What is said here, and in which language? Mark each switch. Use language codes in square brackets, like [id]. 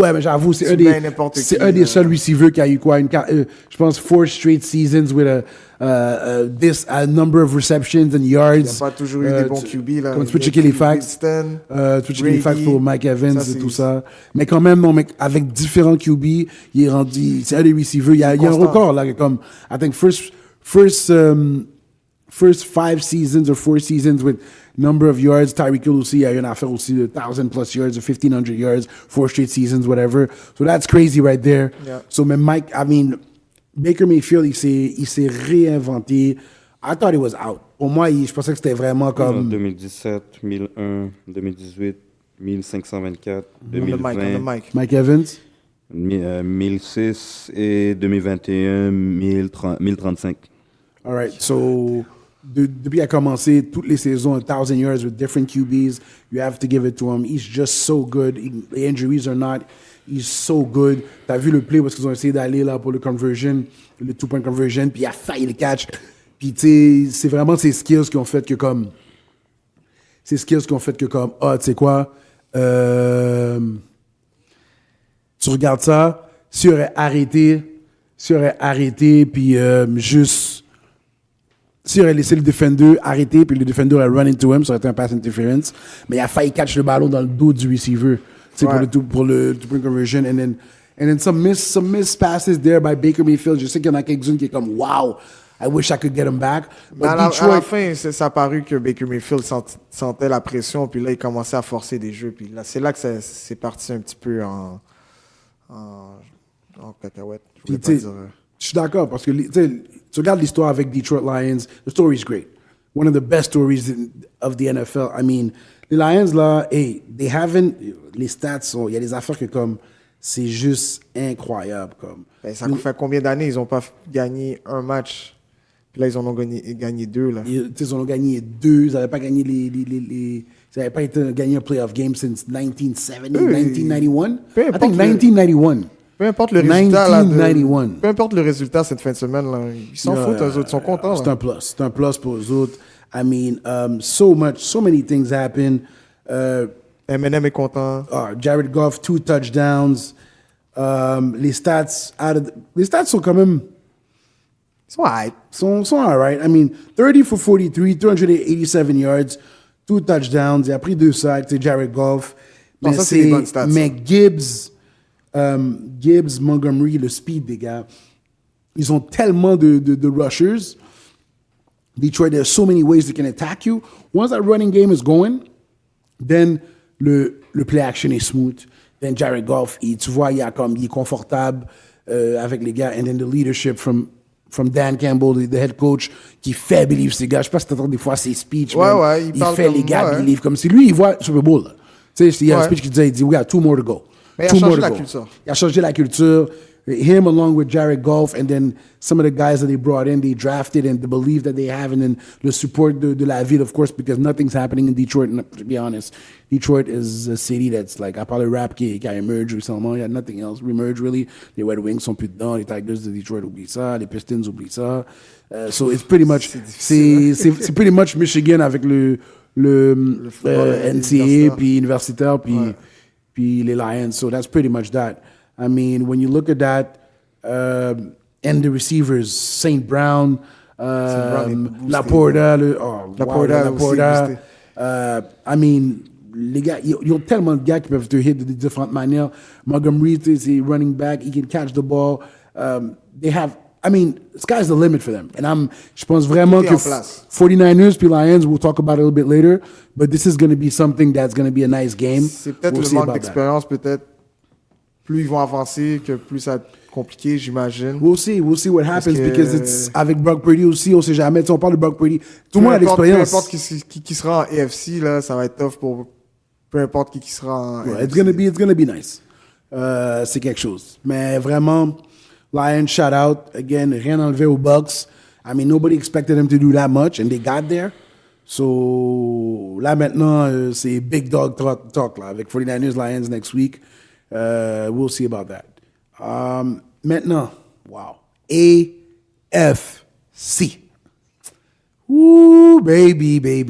[fr] Ouais, mais j'avoue, c'est un des seuls receivers qui a eu quoi, je pense [en] 4 straight seasons with a number of receptions and yards. [fr] Il n'y a pas toujours eu des bons QB, là. Comme tu peux checker les facts. Tu peux checker les facts pour Mike Evans et tout ça. Mais quand même, non, mais avec différents QB, il est rendu, c'est un des receivers. Il y a un record, là, comme, [en] I think first 5 seasons or 4 seasons with number of yards. [fr] Tyreek Hill aussi, il y a une affaire aussi de [en] 1,000 plus yards or 1,500 yards, 4 straight seasons, whatever. So that's crazy right there. Yeah. [fr] So, mais Baker Mayfield, il s'est réinventé. [en] I thought he was out. [fr] Pour moi, je pensais que c'était vraiment comme... 2017, 1001, 2018, 1524, 2020. Mike Evans. 1006 et 2021, 1035. [en] All right, so [fr] depuis qu'il a commencé toutes les saisons, [en] 1,000 yards with different QBs, you have to give it to him. He's just so good. The injuries are not. He's so good. [fr] T'as vu le play parce qu'ils ont essayé d'aller là pour le conversion, le 2-point conversion, puis il a failli le catch. Puis tu sais, c'est vraiment ces skills qui ont fait que comme, tu sais quoi, tu regardes ça, s'il aurait arrêté, puis juste. S'il aurait laissé le defender arrêter, puis le defender aurait run into him, ça aurait été un pass interference. Mais il a failli catch le ballon dans le dos du receiver, pour le two-point conversion. [en] And then some missed passes there by Baker Mayfield. [fr] Je sais qu'il y en a quelques-unes qui est comme, wow, [en] I wish I could get him back. [fr] But à la fin, ça a paru que Baker Mayfield sentait la pression, puis là, il commençait à forcer des jeux. Puis là, c'est là que c'est parti un petit peu en cacahuète. Je suis d'accord, parce que tu regardes l'histoire avec Detroit Lions, [en] the story is great. One of the best stories of the NFL. I mean, les Lions, là, hey, they haven't, les stats, [fr] il y a des affaires que comme, c'est juste incroyable. Comme. Ben, ça fait combien d'années ils n'ont pas gagné un match? Puis là, ils en ont gagné 2. Là. Ils en ont gagné 2. Ils n'avaient pas gagné ils n'avaient pas gagné un playoff game since 1970, 1991. [en] I think 1991. [fr] Peu importe le résultat. 1991. Peu importe le résultat cette fin de semaine. Là, ils s'en foutent, eux autres. Ils sont contents. C'est un plus. C'est un plus pour eux autres. [en] I mean, so many things happen. [fr] Eminem est content. [en] Jared Goff, 2 touchdowns. [fr] Les stats sont quand même... Ils sont hype. [en] Sont all right. I mean, 30 for 43, 387 yards, 2 touchdowns. [fr] Il a pris 2 sacks, c'est Jared Goff. Non, ça, c'est des bonnes stats. Mais Gibbs, Montgomery, le speed des gars, ils ont tellement de rushers. [en] Detroit, there's so many ways they can attack you. Once that running game is going, then [fr] le play action est smooth. Then Jared Goff, tu vois, il est confortable avec les gars. [en] And then the leadership from Dan Campbell, the head coach, [fr] qui fait believe ces gars. Je sais pas si t'entends des fois ses speeches. Ouais, il fait les gars believe comme si lui, il voit Super Bowl. Tu sais, il y a un speech qui disait, il dit, [en] we got 2 more to go. [fr] Mais il a changé la culture. Il a changé la culture. [en] Him along with Jared Goff and then some of the guys that they brought in, they drafted and the belief that they have and then the support [fr] de la ville, [en] of course, because nothing's happening in Detroit, to be honest. Detroit is a city that's like, [fr] à part le rap qui a émergé récemment, il y a [en] nothing else remerge really. [fr] Les Red Wings sont plus dedans, les Tigers de Detroit oublient ça, les Pistons oublient ça. So it's pretty much, c'est pretty much Michigan avec le NCAA puis universitaire puis les Lions. [en] So that's pretty much that. I mean, when you look at that, and the receivers, St. Brown, Laporta, Laporta. [fr] I mean, les gars, ils ont tellement de gars qui peuvent te hit de différentes manières. Montgomery, c'est running back, [en] he can catch the ball. They have, I mean, sky's the limit for them. And [fr] je pense vraiment que [en] 49ers puis Lions, we'll talk about it a little bit later, but this is going to be something that's going to be a nice game. [fr] C'est peut-être le manque d'expérience, peut-être. Plus ils vont avancer, que plus ça va être compliqué, j'imagine. [en] We'll see what happens because it's [fr] avec Brock Purdy aussi, on sait jamais. On parle de Brock Purdy. Tout le monde a l'expérience. Peu importe qui sera en AFC, là, ça va être tough pour peu importe qui sera en AFC. [en] It's gonna be nice. [fr] C'est quelque chose. Mais vraiment, Lions shout out. Again, rien enlevé aux Bucks. [en] I mean, nobody expected them to do that much and they got there. [fr] So là maintenant, c'est big dog talk là, avec 49ers Lions next week. [en] We'll see about that. Maintenant, wow. AFC. Ooh, baby.